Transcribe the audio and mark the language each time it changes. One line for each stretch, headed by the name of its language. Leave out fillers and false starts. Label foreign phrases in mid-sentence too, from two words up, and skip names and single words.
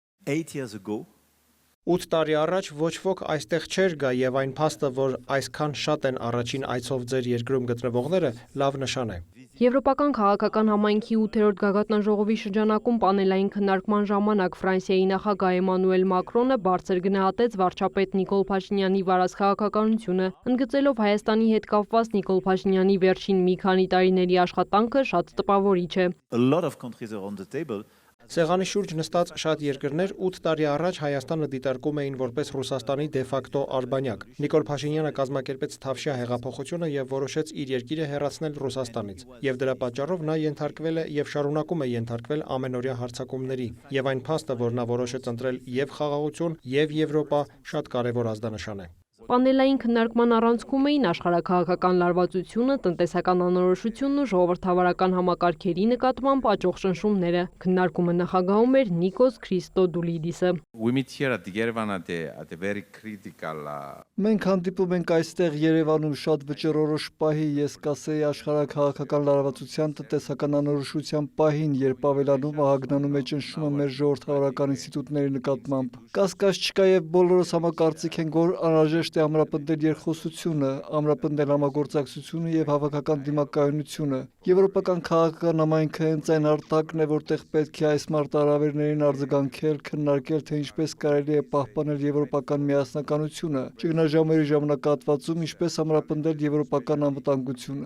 English: 8 years ago,
Armenian: 8 տարի առաջ ոչ ոք այստեղ չէր գա եւ այն փաստը, որ այսքան շատ են առաջին այցով ձեր երկրում գտնվողները, լավ նշան է։ Եվրոպական քաղաքական համայնքի 8-րդ գագաթնաժողովի շրջանակում պանելային քննարկման ժամանակ Ֆրանսիայի նախագահ Էմանուել Մակրոնը բարձր գնահատեց վարչապետ Նիկոլ Փաշինյանի վարած քաղաքականությունը, ընդգծելով Հայաստանի հետ կապված Նիկոլ Փաշինյանի վերջին մի քանի տարիների աշխատանքը շատ տպավորիչ է։
English: a lot of countries are on the table.
Armenian: Սեղանի շուրջ նստած շատ երկրներ 8 տարի առաջ Հայաստանը դիտարկում էին որպես Ռուսաստանի դեֆակտո արբանյակ։ Նիկոլ Փաշինյանը կազմակերպեց Թավշյա հեղափոխությունը եւ որոշեց իր երկիրը հեռացնել Ռուսաստանից։ Եվ դրա պատճառով նա ենթարկվել է եւ շարունակում է ենթարկվել ամենօրյա հարձակումների։ Եվ այն փաստը, որ նա որոշեց ընտրել եւ խաղաղություն, եւ Եվրոպա, շատ կարեւոր ազդանշան է։ Պանելային քննարկման առանցքում էին աշխարհաքաղաքական լարվածությունը, տնտեսական անորոշությունն ու ժողովրդավարական համակարգերի նկատմամբ աճող շնշումները։ Քննարկումը նախագահում էր Նիկոս Քրիստոդուլիդիսը։
English: We meet here at Yerevan at a very critical
Armenian: Մենք հանդիպում ենք այստեղ Երևանում շատ վճռորոշ պահի, ես կասեի աշխարհաքաղաքական լարվածության տնտեսական անորոշության պահին, երբ ավելանում ահագնանում է ճնշումը մեր ժողովրդավարական ինստիտուտների նկատմամբ։ Կասկած չկա եւ բոլորս համակարծիք ենք, որ անհրաժեշտ է ամրապնդել երկխոսությունը, ամրապնդել համագործակցությունը եւ հավաքական դիմակայունությունը։ Եվրոպական քաղաքական համայնքը հենց այն արտակն է, որտեղ պետք է այս մարտահրավերներին արձագանքել, քննարկել, թե ինչպես կարելի է պահպանել եվրոպական միասնականությունը, ճգնաժամերի ժամանակահատվածում ինչպես ամրապնդել եվրոպական անվտանգությունը։